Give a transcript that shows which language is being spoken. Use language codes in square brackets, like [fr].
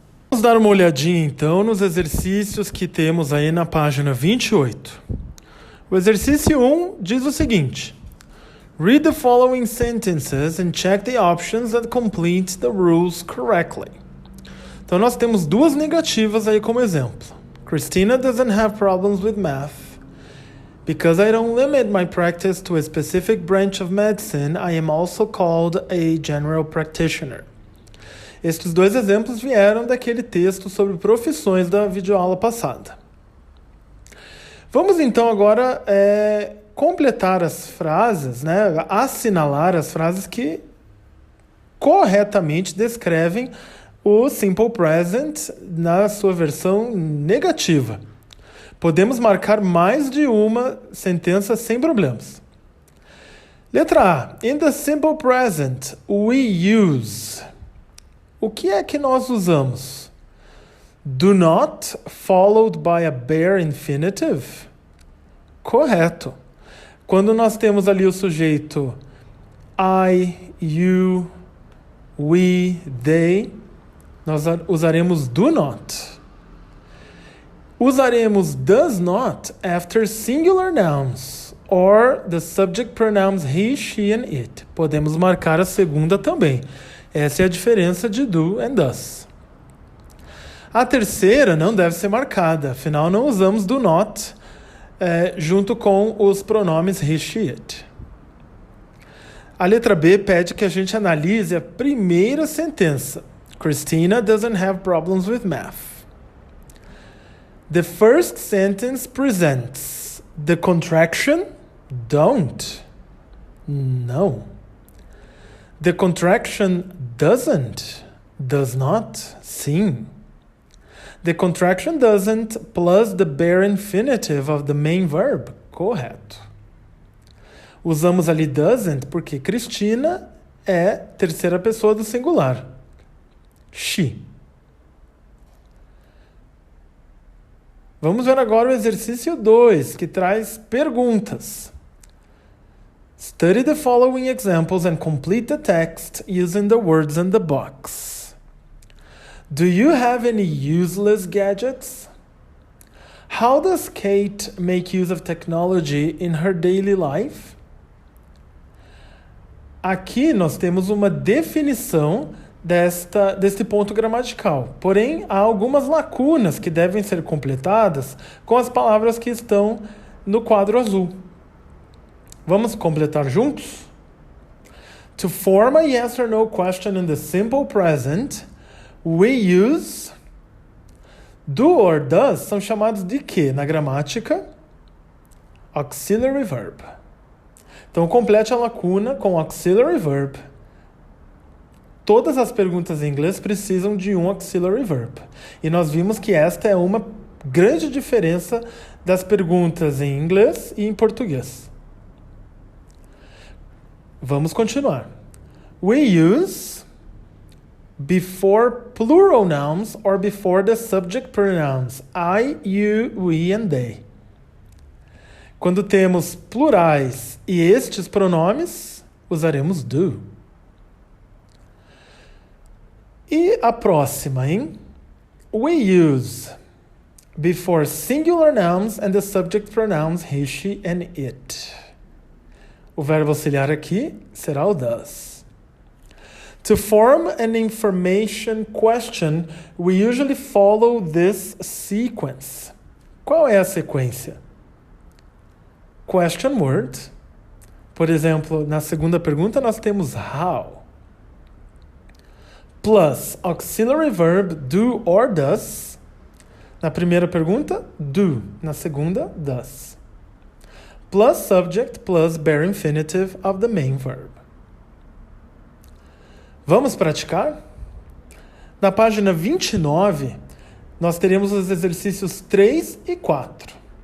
[pt] Vamos dar uma olhadinha, então, nos exercícios que temos aí na página 28. O exercício 1 diz o seguinte: [en] Read the following sentences and check the options that complete the rules correctly. [pt] Então, nós temos duas negativas aí como exemplo. [en] Christina doesn't have problems with math. Because I don't limit my practice to a specific branch of medicine, I am also called a general practitioner. [pt] Estes dois exemplos vieram daquele texto sobre profissões da videoaula passada. Vamos então agora completar as frases, assinalar as frases que corretamente descrevem o simple present na sua versão negativa. Podemos marcar mais de uma sentença sem problemas. Letra A. [en] In the simple present, we use. [pt] O que é que nós usamos? [en] Do not, followed by a bare infinitive? [pt] Correto. Quando nós temos ali o sujeito I, you, we, they, nós usaremos do not. [en] Usaremos does not after singular nouns or the subject pronouns he, she and it. [pt] Podemos marcar a segunda também. Essa é a diferença de [en] do and does. [pt] A terceira não deve ser marcada, afinal não usamos do not junto com os pronomes he, she, it. A letra B pede que a gente analise a primeira sentença. [en] Christina doesn't have problems with math. The first sentence presents the contraction don't. No. The contraction doesn't. Does not. [pt] Sim. [en] The contraction doesn't plus the bare infinitive of the main verb. [pt] Correto. Usamos ali doesn't porque Cristina é terceira pessoa do singular. She. Vamos ver agora o exercício 2, que traz perguntas. [en] Study the following examples and complete the text using the words in the box. Do you have any useless gadgets? How does Kate make use of technology in her daily life? [pt] Aqui nós temos uma definição deste ponto gramatical. Porém, há algumas lacunas que devem ser completadas com as palavras que estão no quadro azul. Vamos completar juntos? [en] To form a yes or no question in the simple present, we use do or does [pt] são chamados de quê na gramática? Auxiliary verb. Então, complete a lacuna com auxiliary verb. Todas as perguntas em inglês precisam de um auxiliary verb. E nós vimos que esta é uma grande diferença das perguntas em inglês e em português. Vamos continuar. [en] We use before plural nouns or before the subject pronouns I, you, we and they. [pt] Quando temos plurais e estes pronomes, usaremos do. E a próxima, hein? [en] We use before singular nouns and the subject pronouns he, she and it. [pt] O verbo auxiliar aqui será o does. [en] To form an information question, we usually follow this sequence. [pt] Qual é a sequência? Question word. Por exemplo, na segunda pergunta nós temos how. [en] Plus auxiliary verb do or does. [pt] Na primeira pergunta, do. Na segunda, does. [en] Plus subject plus bare infinitive of the main verb. [pt] Vamos praticar? Na página 29, nós teremos os exercícios 3 e 4.